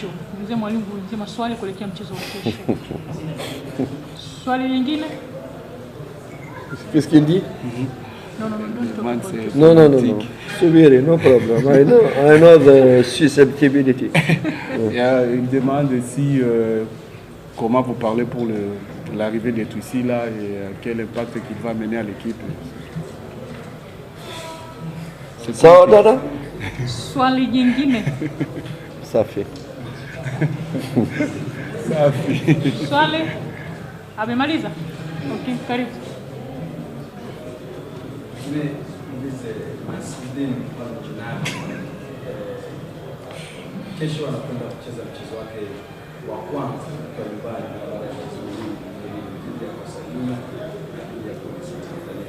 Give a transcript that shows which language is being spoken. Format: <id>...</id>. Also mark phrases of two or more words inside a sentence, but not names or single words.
<sw>Mzee mwalimu, ulize maswali kuelekea mchezo wa kesho. Swali lingine?</sw> <fr>Qu'est-ce qu'il dit? Non.</fr> <sw>Subiri,</sw> <en>no problem. I know the susceptibility.</en> <fr>Il demande si comment vous parlez pour le l'arrivée de Twisila et quel impact qu'il va mener à l'équipe.</fr> <sw>Sawa dada? Swali jingine, Safi. swali amemaliza. Okay, karibu. Kesho anakwenda kucheza mchezo wake wa kwanza kwa nyumbani baada ya kuzuiliwa dhidi ya Barcelona ya Polisi Tanzania.</sw>